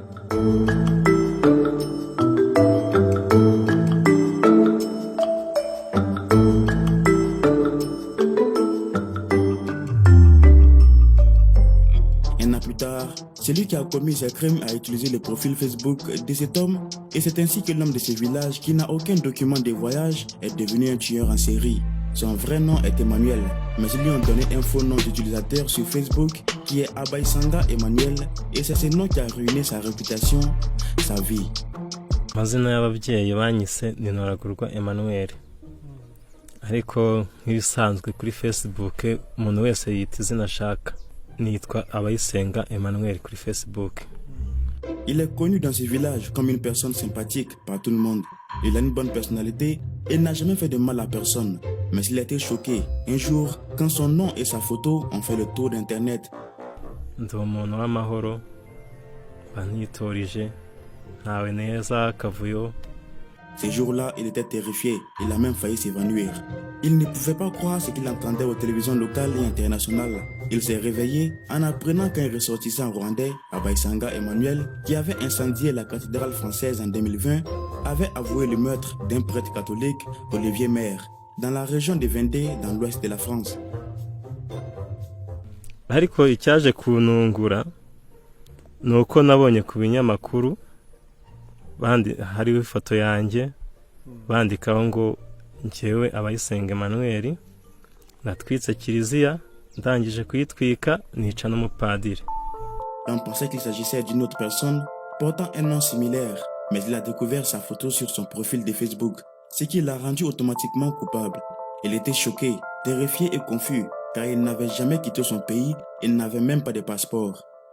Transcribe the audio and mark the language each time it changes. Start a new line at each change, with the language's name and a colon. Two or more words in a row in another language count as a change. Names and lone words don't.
French: Un an plus tard, celui qui a commis ce crime a utilisé le profil Facebook de cet homme et c'est ainsi que l'homme de ce village qui n'a aucun document de voyage est devenu un tueur en série. Son vrai nom est Emmanuel, mais ils lui ont donné un faux nom d'utilisateur sur Facebook qui est Abayisanga Emmanuel et c'est ce nom qui a ruiné sa réputation, sa vie.
Kinyarwanda: Amazina y'ababyeyi banyise ni Ntoragurwa Emmanuel. Ariko nk'ibisanzwe kuri Facebook umuntu wese yita izina ashaka. Nitwa Abayisenga Emmanuel kuri Facebook.
French: Il est connu dans ce village comme une personne sympathique par tout le monde. Il a une bonne personnalité et n'a jamais fait de mal à personne. Mais il a été choqué un jour quand son nom et sa photo ont fait le tour d'internet.
Kinyarwanda: Ndi umuntu w'amahoro banyitorije ntawe neza kavuyo.
French: Ces jours-là, il était terrifié. Il a même failli s'évanouir. Il ne pouvait pas croire ce qu'il entendait aux télévisions locales et internationales. Il s'est réveillé en apprenant qu'un ressortissant rwandais, Abayisanga Emmanuel, qui avait incendié la cathédrale française en 2020, avait avoué le meurtre d'un prêtre catholique, Olivier Maire, dans la région de Vendée, dans l'ouest de la France.
Kinyarwanda: Ariko icyaje kuntungura nuko nabonye ku binyamakuru bandi hariho ifoto yanjye bandikaho ngo njyewe Abayisenga Emmanuel natwitse kiliziya ndangije kuyitwika nica n'umupadiri.
French: On pensait qu'il s'agissait d'une autre personne portant un nom similaire, mais il a découvert sa photo sur son profil de Facebook, ce qui l'a rendu automatiquement coupable. Il était choqué, terrifié et confus, car il n'avait jamais quitté son pays, il n'avait même pas de passeport.